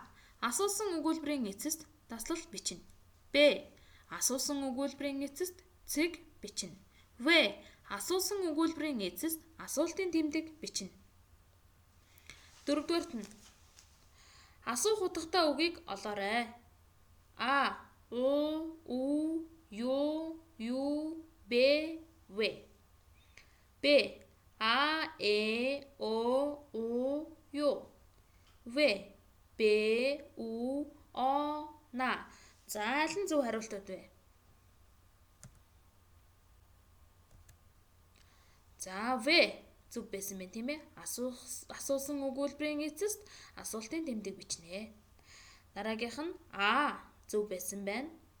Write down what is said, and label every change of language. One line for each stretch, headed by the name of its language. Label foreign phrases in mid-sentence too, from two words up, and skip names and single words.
Mongolian: Асуусан өгүүлбэрийн эцэст таслал бичнэ. Б. Асуусан өгүүлбэрийн эцэст цэг бичнэ. В. Асуусан өгүүлбэрийн эцэст асуултын тэмдэг бичнэ. Дөрөвдүгээрт нь асуух утгатай үгийг олоорой. А. У, Ю, Б, В. Б. А, У, Ю. В. Б, У, На. За аль нь зөв хариултууд вэ? За В зөв байсан байх тийм ээ. Асуусан өгүүлбэрийн эцэст асуултын тэмдэг бичнэ. Дараагийнх нь А зөв байсан байна.